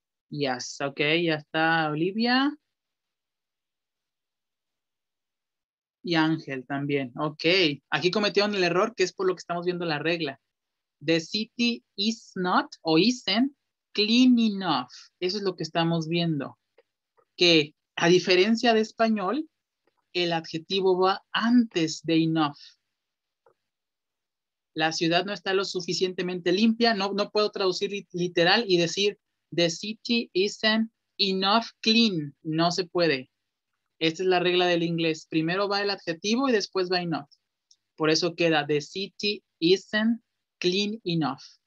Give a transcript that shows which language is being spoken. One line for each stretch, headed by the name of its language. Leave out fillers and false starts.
English: Yes,
Spanish: ok, ya está Olivia. Y Ángel también, ok. Aquí cometieron el error que es por lo que estamos viendo la regla.
English: The city is not
Spanish: o
English: isn't clean enough.
Spanish: Eso es lo que estamos viendo. Que a diferencia de español, el adjetivo va antes de enough. La ciudad no está lo suficientemente limpia. No puedo traducir literal y decir
English: the city isn't enough clean.
Spanish: No se puede. Esta es la regla del inglés. Primero va el adjetivo y después va enough. Por eso queda
English: the city isn't clean enough.